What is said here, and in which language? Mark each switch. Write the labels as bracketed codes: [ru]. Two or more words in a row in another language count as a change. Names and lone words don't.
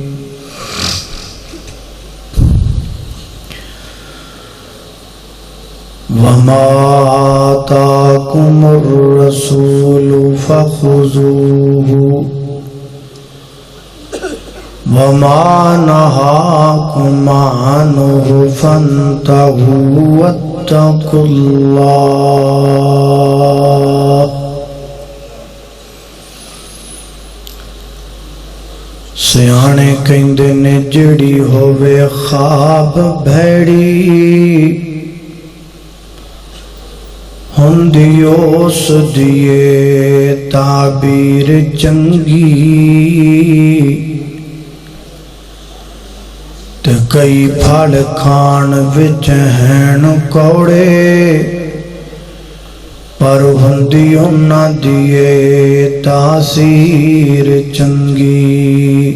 [ar] وما آتاكم الرسول فخذوه وما نهاكم عنه فانتهوا واتقوا الله۔ [pa] سیانے کہندے نے جڑی ہووے خواب بھیڑی، ہوندی اس دیے تعبیر چنگی، تے کئی پھڑ کھان وچ ہین کوڑے، پر ہوندی انہاں دیے تاثیر چنگی۔